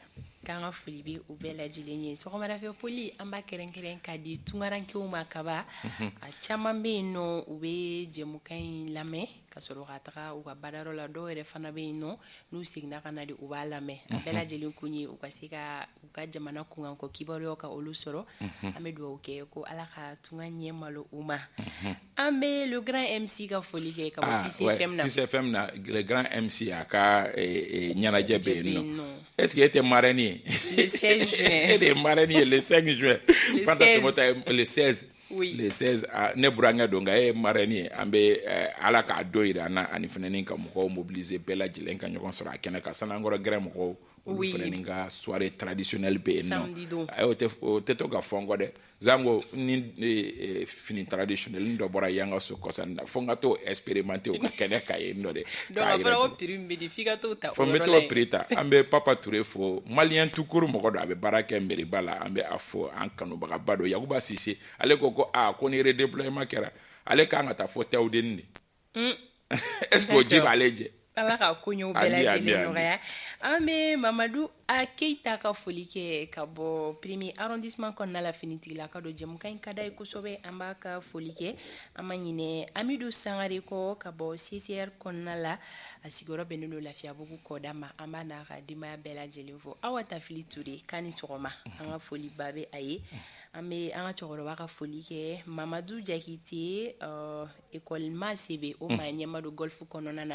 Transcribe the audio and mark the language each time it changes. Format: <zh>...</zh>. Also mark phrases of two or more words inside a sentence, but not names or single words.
<bm>k'an ka foli bɛ u bɛɛ lajɛlen ye sɔgɔmadafɛ foli an b'a kɛrɛnkɛrɛn ka di tunkarankew ma kaba a caman bɛ yen nɔ u bɛ jɛmukan in lamɛn ka sɔrɔ ka taga u ka baarayɔrɔ la dɔw yɛrɛ fana bɛ yen nɔ n'u seginna ka na de u b'a lamɛn a bɛɛ lajɛlen kun ye u ka se ka u ka jamana kunkanko kibaruyaw ka olu sɔrɔ an bɛ dugawu kɛ ko ala ka tunga ɲɛ malo u ma an bɛ</bm> <fr>le grand MC</fr> <bm>ka foli kɛ ka bɔ Kiss FM na Kiss FM na</bm> <fr>le grand MC</fr> <bm>a ka ɲɛnajɛ bɛ yen nɔ</bm> <fr>est-ce que</fr> <bm>e tɛ marraine ye</bm> <fr>le 16 juin</fr> <bm>e de ye marraine ye</bm> <fr>le 5 juin le 16 oui. le 16</fr> <bm>ne burankɛ don nka e ye marraine ye an bɛ ala k'a dɔ yira an na ani fana ni ka mɔgɔw mobiliser bɛɛ lajɛlen ka ɲɔgɔn sɔrɔ a kɛnɛ kan san'ankɔrɔ gɛrɛ mɔgɔw olu fana ni ka</bm> <fr>soirée traditionnelle</fr> <bm>bɛ yen nɔ o tɛ to ka fɔ n kɔ dɛ zango ni fini traditionnelle dɔ bɔra yan ka so kɔsa na fo n ka t'o expérimenter o ka kɛnɛ ka yen nɔ dɛ donc a fɔra ko prix min bɛ di f'i ka t'o ta o yɔrɔ la fo n bɛ t'o prix ta an bɛ Papa Touré fo</bm> <fr>malien tout court</fr> <bm>mɔgɔ dɔ a bɛ baara kɛ mairie la an bɛ a fo an kanubagaba dɔ Yakuba Sise ale ko ko ni redéploiement kɛra ale kan ka taa fo Tɛwudeni de</bm> <fr>est-ce que</fr> <bm>o ji b'ale jɛ ala ka koɲɛw bɛɛ lajɛlen nɔgɔya an bɛ Mamadu A Keyita ka foli kɛ ka bɔ</bm> <fr>premier arrondissement</fr> <bm>kɔnɔna la finitigila ka don jɛmukan in ka d'a ye kosɛbɛ an b'a ka foli kɛ an ma ɲinɛ Amidu Sangare kɔ ka bɔ CCR kɔnɔna la a sigiyɔrɔ bɛnnen don Lafiyabugu kɔda ma an b'a n'a ka denbaya bɛɛ lajɛlen fo Awa Tafili Ture k'a ni sɔgɔma an ka foli ba bɛ a ye an bɛ an ka cɛkɔrɔba ka foli kɛ Mamadu Jakite école Masebe o maa ɲɛma don golf kɔnɔna na</bm>